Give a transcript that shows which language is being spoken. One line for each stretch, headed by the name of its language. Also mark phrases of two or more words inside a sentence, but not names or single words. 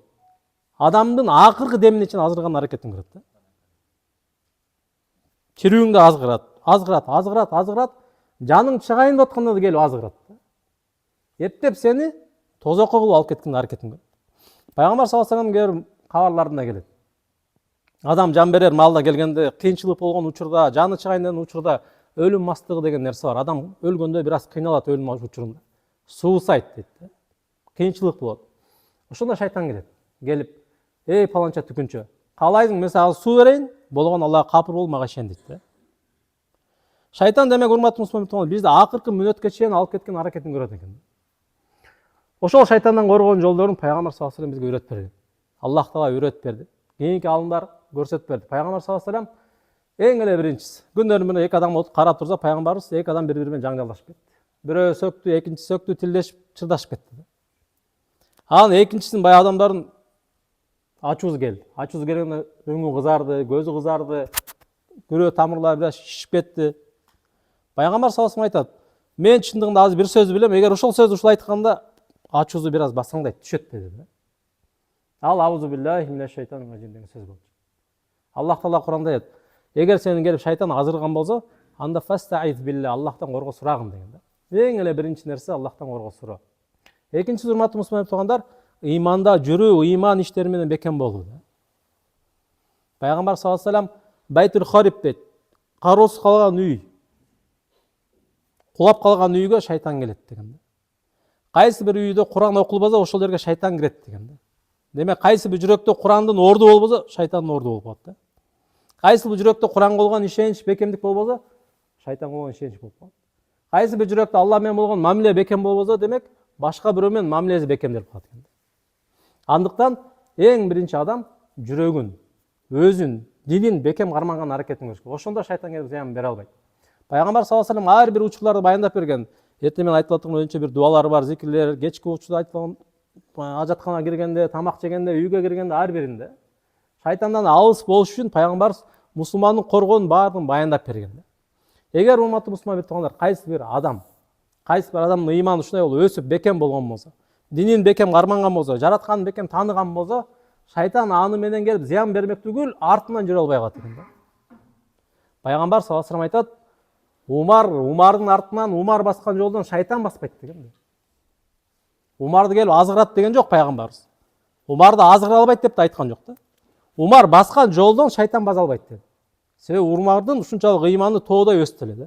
Kyrgyz: Адамдын акыркы демине чейин азырган аракетин кылат да. Тирүүңдү азгырат, жаның чыгайын деп атканда да келип азгырат. Эптеп сени тозокко кылып алып кеткен аракетин кылат. Пайгамбар
Arabic: صلى الله عليه وسلم
Kyrgyz: кабарларында келет. Адам жан берер маалда келгенде, кыйынчылык болгон учурда, жаны чыгайын деген учурда өлүм мастыгы деген нерсе бар. Адам өлгөндө бир аз кыйналат өлүм учурунда. Суусайт дейт. Кыйынчылык болот. Ошондо шайтан келет. Келип, эй паланча түкүнчө, каалайсың мен сага суу берейин, болгон Аллага капыр бол, мага ишен дейт. Шайтан демек урматтуу мусулман бизди акыркы мүнөткө чейин алып кеткен аракетин көрөт экен. Ошол шайтандан коргоон жолдорун Пайгамбар
Arabic: صلى الله عليه وسلم
Kyrgyz: бизге үйрөтүп берди. Аллах Таала үйрөтүп берди. Кийинки алымдар көрсөтүп берди. Пайгамбар
Arabic: صلى الله عليه وسلم
Kyrgyz: эң эле биринчиси. Күндөрүн менен эки адам карап турса, пайгамбарыбыз эки адам бири-бири менен жаңжалдашып кетти. Бирөө сөктү, экинчиси сөктү, тилдешип, чырдашып кетти. Анан экинчисинин баягы адамдардын ачуусу келди. Ачуусу келгенде өңү кызарды, көзү кызарды, күрөө тамырлары бир шишип кетти. Пайгамбар
Arabic: صلى الله عليه وسلم
Kyrgyz: айтат: "Мен чындыгында азыр бир сөз билем, эгер ошол сөздү ушул айтканда ачуусу бир аз басаңдайт, түшөт" dedi. Ал
Arabic: أعوذ بالله من الشيطان الرجيم
Kyrgyz: деген сөз болчу. Аллах Таала Куранда айтат: "Эгер сени келип шайтан азырган болсо, анда
Arabic: فاستعذ بالله,
Kyrgyz: Аллахтан корго сурагын" деген. Эң эле биринчи нерсе Аллахтан корго суроо. Экинчиси урматтуу мусулман туугандар, ыйманда жүрүү, ыйман иштери менен бекем болуу. Пайгамбар
Arabic: صلى الله عليه وسلم بيت الخرب
Kyrgyz: дейт. Кароосуз калган үй, кулап калган үйгө шайтан келет деген. Кайсы бир үйдө Куран окулбаса, ошол жерге шайтан кирет деген. Демек кайсы бир жүрөктө Курандын орду болбосо, шайтандын орду болуп калат. Кайсы бир жүрөктө Куранга болгон ишенич, бекемдик болбосо, шайтанга болгон ишенич болуп калат. Кайсы бир жүрөктө Алла менен болгон мамиле бекем болбосо, демек башка бирөө менен мамилеси бекемделип калат экен. Андыктан эң биринчи адам жүрөгүн, өзүн, динин бекем карманган аракетин көрүш керек. Ошондо шайтан келип зыян бере албайт. Пайгамбар
Arabic: صلى الله عليه وسلم
Kyrgyz: ар бир учурларды баяндап берген. Эртең менен айтылып аткан өзүнчө бир дуалары бар, зикирлер, кечки учурда айтылган, ажатканага киргенде, тамак жегенде, үйгө киргенде ар биринде шайтандан алыс болуш үчүн пайгамбар мусулмандын коргоонун баардыгын баяндап берген. Эгер урматтуу мусулман туугандар, кайсы бир адамдын ыйманы ушундай болуп өсүп бекем болгон болсо, динин бекем карманган болсо, жаратканын бекем тааныган болсо, шайтан аны менен келип зыян бермек түгүл, артынан жүрө албай калат экен. Пайгамбар
Arabic: صلى الله عليه وسلم
Kyrgyz: айтат: Умардын артынан Умар баскан жолдон шайтан баспайт деген. Умарды келип азгырат деген жок пайгамбарыбыз. Умарды азгыра албайт деп да айткан жок да. Умар баскан жолдон шайтан баса албайт dedi. Себеби Умардын ушунчалык ыйманы тоодой өстү эле.